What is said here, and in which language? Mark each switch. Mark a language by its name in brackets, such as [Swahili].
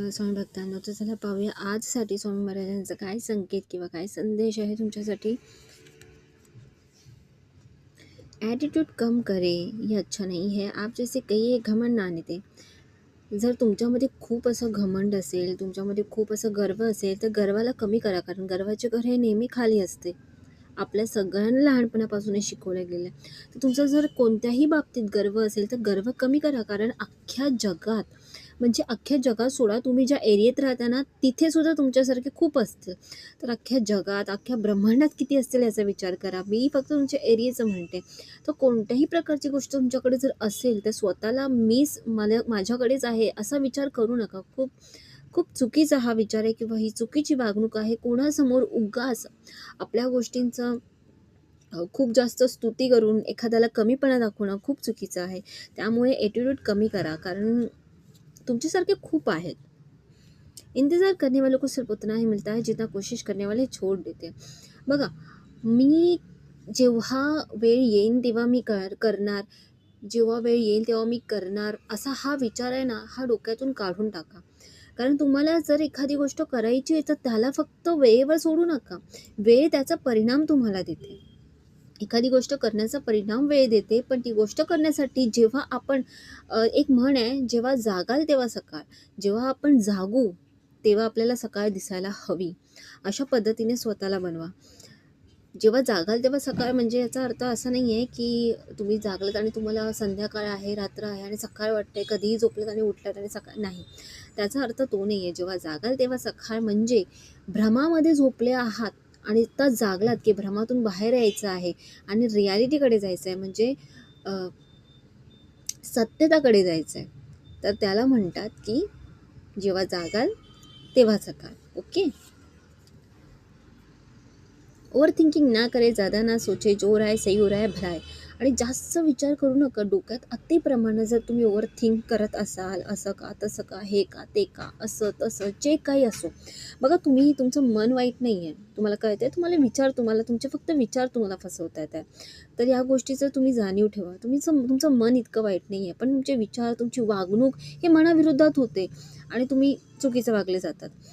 [Marathi] स्वामी भक्तांनो, तर चला पाहूया आजसाठी स्वामी महाराजांचा काय संकेत किंवा काय संदेश आहे तुमच्यासाठी. [Hindi] ॲटिट्यूड कम करे ये अच्छा नहीं है, आप जैसे कही घमंड ना नेते. [Marathi] जर तुमच्यामध्ये खूप असं घमंड असेल, तुमच्यामध्ये खूप असं गर्व असेल, तर गर्वाला कमी करा, कारण गर्वाचे घर हे नेहमी खाली असते. आपल्या सगळ्यांना लहानपणापासून हे शिकवलं गेलं आहे. तर तुमचा जर कोणत्याही बाबतीत गर्व असेल, तर गर्व कमी करा, कारण अख्ख्या जगात, म्हणजे अख्ख्या जगात सोडा, तुम्ही ज्या एरियात राहता ना, तिथे सुद्धा तुमच्यासारखे खूप असतील. तर अख्ख्या जगात, अख्ख्या ब्रह्मांडात किती असतील याचा विचार करा. मी फक्त तुमच्या एरियाचं म्हणते. तर कोणत्याही प्रकारची गोष्ट तुमच्याकडे जर असेल, तर स्वतःला मला माझ्याकडेच आहे असा विचार करू नका. खूप खूप चुकीचा हा विचार आहे किंवा ही चुकीची वागणूक आहे. कोणासमोर उगाच आपल्या गोष्टींचं खूप जास्त स्तुती करून एखाद्याला कमीपणा दाखवणं खूप चुकीचं आहे. त्यामुळे ॲटिट्यूड कमी करा, कारण तुमच्यासारखे खूप आहेत. [Hindi] इंतजार करने वालों को सिर्फ उतना ही मिलता है जितना कोशिश करने वाले छोड़ देते हैं. [Marathi] बघा, मी जेव्हा वेळ येईन तेव्हा मी करणार, जेव्हा वेळ येईल तेव्हा मी करणार, असा हा विचार आहे ना, हा डोक्यातून काढून टाका. कारण तुम्हाला जर एखादी गोष्ट करायची आहे, तर त्याला फक्त वेळेवर सोडू नका. वेळ त्याचा परिणाम तुम्हाला देते. एखादी गोष्ट करण्याचा परिणाम वेळ देते, पण ती गोष्ट करण्यासाठी जेव्हा आपण एक म्हण आहे, जेव्हा जागाल तेव्हा सकाळ. जेव्हा आपण जागू तेव्हा आपल्याला सकाळ दिसायला हवी. अशा पद्धतीने स्वतःला बनवा. जेव्हा जागाल तेव्हा सकाळ, म्हणजे याचा अर्थ असा नाही आहे की तुम्ही जागलात आणि तुम्हाला संध्याकाळ आहे, रात्र आहे आणि सकाळ वाटते, कधीही झोपलात आणि उठलात आणि सकाळ नाही. त्याचा अर्थ तो नाही आहे. जेव्हा जागाल तेव्हा सकाळ म्हणजे भ्रमामध्ये झोपले आहात आणि आता जागलात, की भ्रमातून बाहेर यायचं आहे आणि रियालिटीकडे जायचं आहे, म्हणजे सत्यताकडे जायचं आहे. तर त्याला म्हणतात की जेव्हा जागाल तेव्हा सकाळ. ओके. [Hindi] ओव्हर थिंकिंग ना करे, ज़्यादा ना सोचे, जो हो रहा है सही हो रहा है, भला है. [Marathi] आणि जास्त विचार करू नका. डोक्यात अतिप्रमाणे जर तुम्ही ओव्हर थिंक करत असाल, असं का, तसं का, हे का, ते का, असं तसं, जे काही असो. बघा, तुमचं मन वाईट नाही आहे. तुम्हाला कळतं आहे, तुम्हाला तुमचे फक्त विचार तुम्हाला फसवत आहेत. तर या गोष्टीचं तुम्ही जाणीव ठेवा. तुमचं मन इतकं वाईट नाही आहे, पण तुमचे विचार, तुमची वागणूक हे मनाविरोधात होते आणि तुम्ही चुकीचं वागले जातात.